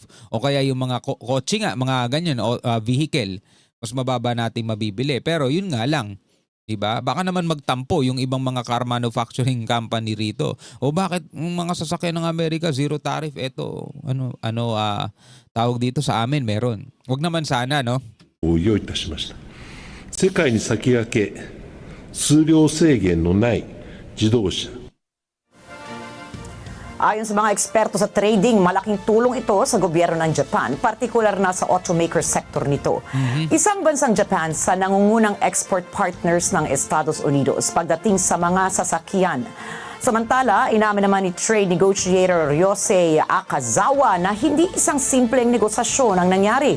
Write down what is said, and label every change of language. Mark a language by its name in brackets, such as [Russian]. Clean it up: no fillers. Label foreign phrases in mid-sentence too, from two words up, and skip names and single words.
[Filipino] O kaya yung mga kotse nga, mga ganyan, vehicle, mas mababa nating mabibili. Pero yun nga lang, 'di ba? Baka naman magtampo yung ibang mga [English] car manufacturing company [Filipino] rito. O bakit yung mga sasakyan ng Amerika [English] zero tariff? [Filipino] Ito, tawag dito sa amin meron. Wag naman sana, no? [Japanese] を用意いたしました。世界に先駆け、数量制限のない自動車。 [Filipino] Ayon sa mga eksperto sa trading, malaking tulong ito sa gobyerno ng Japan, partikular na sa [English] automaker sector [Filipino] nito. Isang bansang Japan sa nangungunang export partners ng Estados Unidos pagdating sa mga sasakyan. Samantala, inamin naman ni [English] trade negotiator [Filipino] Ryosei Akazawa na hindi isang simpleng negosasyon ang nangyari.